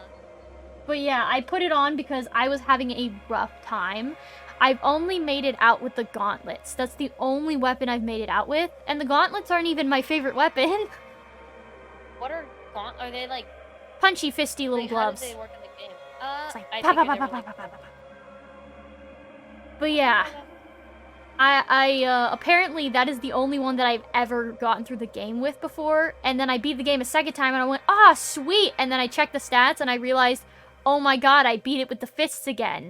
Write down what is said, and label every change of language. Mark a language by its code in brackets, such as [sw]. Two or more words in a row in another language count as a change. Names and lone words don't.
[en] But yeah, I put it on because I was having a rough time. I've only made it out with the gauntlets. That's the only weapon I've made it out with. And the gauntlets aren't even my favorite weapon. What are are they like Punchy, fisty little like, gloves. How do they work in the game? It's like, I pa, pa, figured pa, they pa, were pa, like- pa, pa, pa. But yeah, I apparently that is the only one that I've ever gotten through the game with before. And then I beat the game a second time and I went, ah, sweet. And then I checked the stats and I realized, oh my god, I beat it with the fists again.